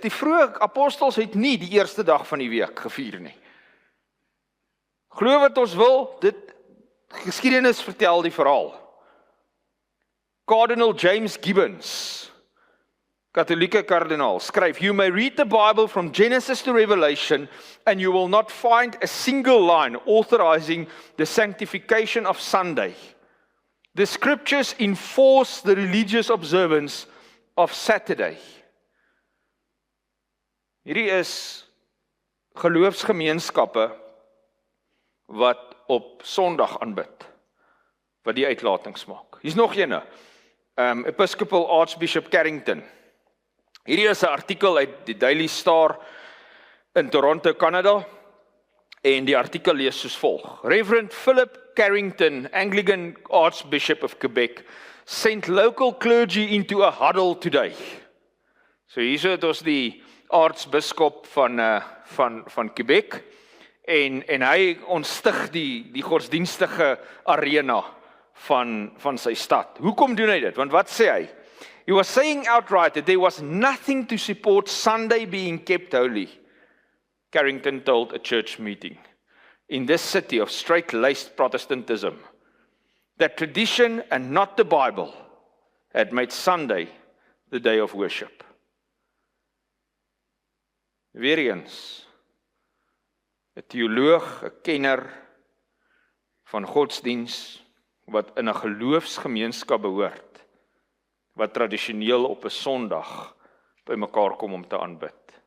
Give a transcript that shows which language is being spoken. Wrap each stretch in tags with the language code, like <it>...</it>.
<af>Die vroeë apostels het nie die eerste dag van die week gevier nie. Glo wat ons wil, geskiedenis vertel die verhaal.</af> <en>Cardinal James Gibbons,</en> <af>katholieke kardinaal, skryf,</af> <en>"You may read the Bible from Genesis to Revelation and you will not find a single line authorizing the sanctification of Sunday. The scriptures enforce the religious observance of Saturday."</en> <af>Hierdie is geloofsgemeenskappe wat op Sondag aanbid, wat die uitlatings maak. Hier's nog ene, Episcopal Archbishop Carrington. Hierdie is 'n artikel uit die Daily Star in Toronto, Canada, en die artikel lees soos volg.</af> <en>Reverend Philip Carrington, Anglican Archbishop of Quebec, sent local clergy into a huddle today.</en> <af>So hierso het ons die aartsbiskop van Quebec, en hy ontstig die godsdienstige arena van sy stad. Hoekom doen hy dit? Want wat sê hy?</af> <en>He was saying outright that there was nothing to support Sunday being kept holy, Carrington told a church meeting in this city of straight-laced Protestantism, that tradition and not the Bible had made Sunday the day of worship.</en> <af>Weer eens, 'n teoloog, 'n kenner van godsdiens, wat in 'n geloofsgemeenskap behoort, wat tradisioneel op 'n Sondag by mekaar kom om te aanbid.</af>